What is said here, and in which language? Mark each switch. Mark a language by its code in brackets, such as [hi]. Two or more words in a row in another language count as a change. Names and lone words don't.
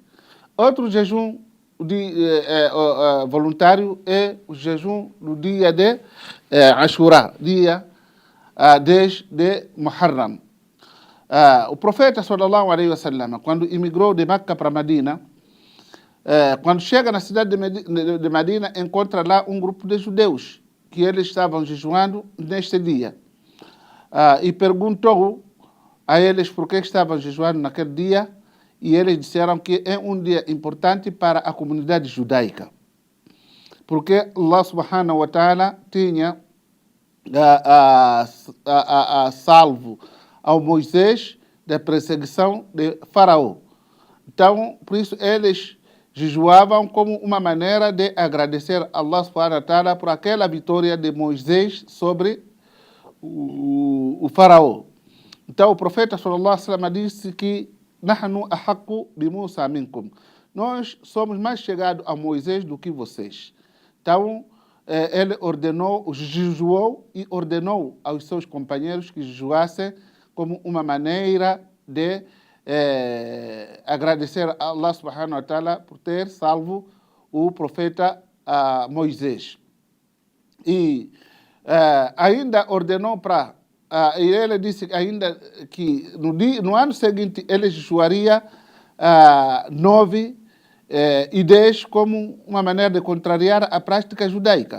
[pt] Outro jejum voluntário é o jejum no dia de Ashura, dia 10 de Muharram. O profeta, [ar] صلى الله عليه وسلم, [pt] quando imigrou de Meca para Medina, quando chega na cidade de Medina, encontra lá um grupo de judeus, que eles estavam jejuando neste dia. E perguntou a eles por que estavam jejuando naquele dia, e eles disseram que é um dia importante para a comunidade judaica. Porque [ar] الله سبحانه وتعالى [pt] tinha salvo ao Moisés da perseguição de Faraó. Então, por isso, eles jejuavam como uma maneira de agradecer a [ar] الله سبحانه وتعالى [pt] por aquela vitória de Moisés sobre o Faraó. Então, o profeta [ar] صلى الله عليه وسلم [pt] disse que [ar] نحن أحق بموسى منكم. [pt] Nós somos mais chegados a Moisés do que vocês. Então, ele jejuou e ordenou aos seus companheiros que jejuassem como uma maneira de agradecer a [ar] الله سبحانه وتعالى [pt] por ter salvo o profeta Moisés. E ainda ordenou para... e ele disse ainda que no ano seguinte ele jejuaria 9 e 10 como uma maneira de contrariar a prática judaica.